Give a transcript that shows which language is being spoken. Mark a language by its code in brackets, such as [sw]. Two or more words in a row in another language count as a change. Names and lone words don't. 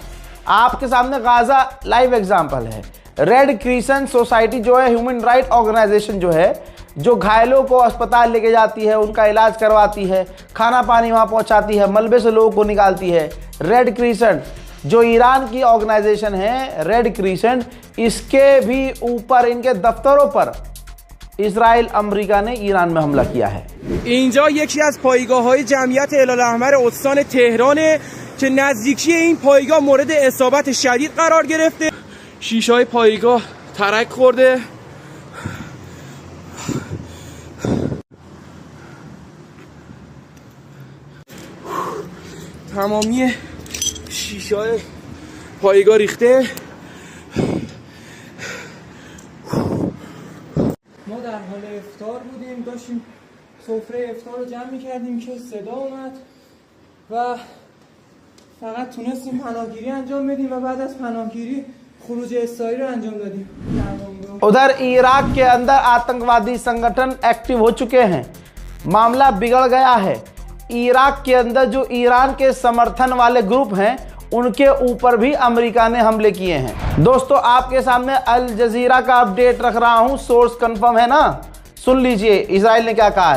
[hi] आपके सामने गाज़ा [en] live example [hi] है। रेड क्रिसेंट सोसाइटी जो है [en] human right organization [hi] जो है, जो घायलों को अस्पताल लेके जाती है, उनका इलाज करवाती है, खाना पानी वहाँ पहुँचाती है, मलबे से लोगों को निकालती है। रेड क्रिसेंट जो ईरान की ऑर्गेनाइजेशन है, रेड क्रिसेंट, इसके भी ऊपर इनके दफ्तरों पर इजराइल अमेरिका ने ईरान में हमला किया है। [fa] اینجا یکی از پایگاه‌های جمعیت هلال احمر استان تهرانه که نزدیکی این پایگاه مورد اصابت شدید قرار گرفته. شیشه‌های پایگاه ترک خورده. تمامی شیشه‌های پایگاه ریخته. ما در حال افطار بودیم، داشتیم سفره افطار رو جمع می‌کردیم که صدا اومد و فقط تونستیم پناهگیری انجام بدیم و بعد از پناهگیری خروج اسرائیل رو انجام دادیم. [hi] उधर इराक के अंदर आतंकवादी संगठन एक्टिव हो चुके हैं। मामला बिगड़ गया है। इराक के अंदर जो ईरान के समर्थन वाले ग्रुप हैं उनके ऊपर भी अमेरिका ने हमले किए हैं। दोस्तों आपके सामने अल जजीरा का अपडेट रख रहा हूं, [en] source confirm [hi] है ना, सुन लीजिए इजराइल ने क्या कहा है।